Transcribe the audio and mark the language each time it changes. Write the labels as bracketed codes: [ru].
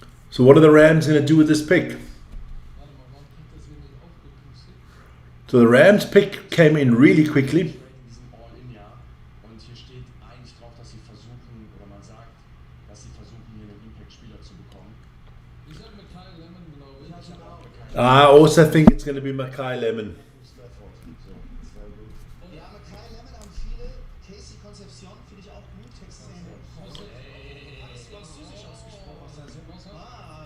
[en] So what are the Rams going to do with this pick? [de] warte mal, warum kriegt das hier nicht aufgepustet? [en] So the Rams pick came in really quickly. [de] In diesem All-In-Jahr. Und hier steht eigentlich drauf, dass sie versuchen, oder man sagt, dass sie versuchen, hier einen Impact-Spieler zu bekommen. Ich hab mit Kyle Lemon, glaube ich. [en] I also think it's going to be Makai Lemon. [de] Ja, aber Kyle Lemon haben viele. Casey Concepcion finde ich auch gut. Texas A&M. Alles französisch ausgesprochen.